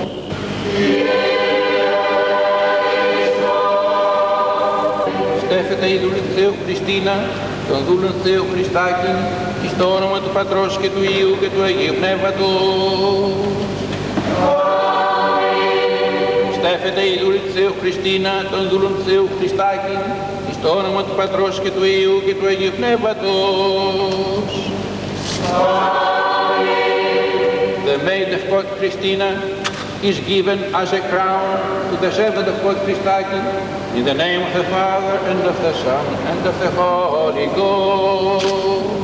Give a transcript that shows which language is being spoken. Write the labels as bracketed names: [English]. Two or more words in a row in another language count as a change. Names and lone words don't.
[Greek] Στέφεται η δούλη του Θεού Χριστίνα, τον δούλων του Θεού Χριστάκη, εις το όνομα του Πατρός και του Υιού και του Αγίου Πνεύματος. Στέφεται η δούλη του Θεού Χριστίνα, τον δούλων του Θεού Χριστάκη, εις το όνομα του Πατρός και του Υιού και του Αγίου Πνεύματος. [English] The maid of God Christina is given as a crown to the servant of God Christaki in the name of the Father and of the Son and of the Holy Ghost.